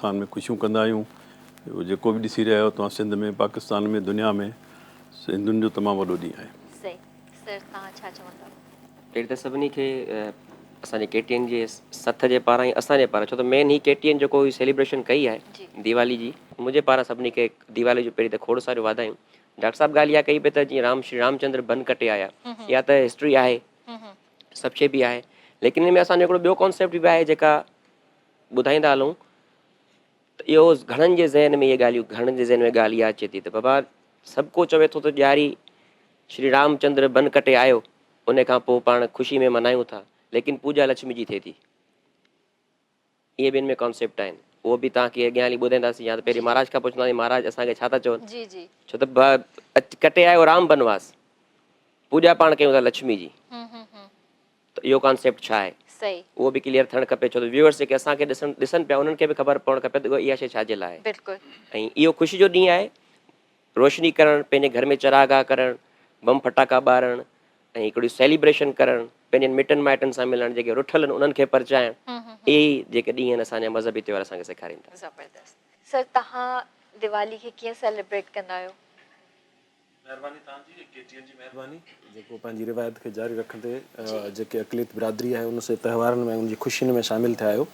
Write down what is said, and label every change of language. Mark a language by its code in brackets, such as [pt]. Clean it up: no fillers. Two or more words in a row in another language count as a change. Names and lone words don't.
[sd] असां में ख़ुशियूं कंदा आहियूं। जेको बि ॾिसी रहिया आहियो तव्हां, सिंध में, पाकिस्तान में, दुनिया में, हिंदुनि जो तमामु वॾो ॾींहुं आहे। सही। सर तव्हां छा चवंदव? पहिरीं त सभिनी खे असांजे केटीएन जे सथ जे पारां ई असांजे पारां, छो त मेन ही केटीएन जेको सेलिब्रेशन कई आहे दीवाली जी, मुंहिंजे पारां सभिनी खे दीवाली जो पहिरीं त खोड़ सारियूं वाधायूं। डॉक्टर साहब ॻाल्हि इहा कई पे त जीअं श्री रामचंद्र बन कटे आया, इहा त हिस्ट्री आहे, सभु शइ बि आहे, लेकिन हिन में असांजो हिकिड़ो ॿियो कॉन्सेप्ट बि आहे जेका ॿुधाईंदा हलूं त इहो घणनि जे ज़हन में, इहे ॻाल्हियूं घणनि जे ज़हन में ॻाल्हि इहा अचे थी त बाबा सभु को चवे थो त ॾियारी श्री रामचंद्र बन कटे आयो, उन खां पोइ पाण ख़ुशी में मल्हायूं था, लेकिन पूजा लक्ष्मी जी थिए थी। इहे ॿिनि में कॉन्सेप्ट आहिनि, उहो बि तव्हांखे अॻियां हली ॿुधाईंदासीं, या त पहिरीं महाराज खां पुछंदासीं महाराज असांखे छा था चवनि। जी जी। छो त कटे आयो राम बनवास, पूजा पाण कयूं था लक्ष्मी जी, त इहो कॉन्सेप्ट छा आहे, सही, उहो बि क्लियर थियणु खपे। छो त व्यूअर्स जेके असांखे ॾिसनि पिया, उन्हनि खे बि ख़बर पवणु खपे त इहा शइ छाजे लाइ आहे। बिल्कुलु। ऐं इहो ख़ुशी जो ॾींहुं आहे, रोशनी करणु, पंहिंजे घर में चरागाह करणु, बम फटाका ॿारणु ऐं हिकिड़ी सेलिब्रेशन करणु, पंहिंजनि मिटनि माइटनि सां मिलणु, जेके रुठल आहिनि उन्हनि खे परचाइणु, इहे जेके ॾींहं आहिनि असांजा मज़हबी त्योहार असांखे सेखारीनि था। ज़बरदस्त। सर तव्हां दिवाली खे कीअं सेलिब्रेट कंदा आहियो? महिरबानी तव्हांजी, केटीएन जी महिरबानी, जेको पंहिंजी रिवायत खे जारी रखंदे जेके अक़लियत बिरादरी आहे उन से त्योहारनि में, उनजी ख़ुशियुनि में शामिलु थिया आहियो।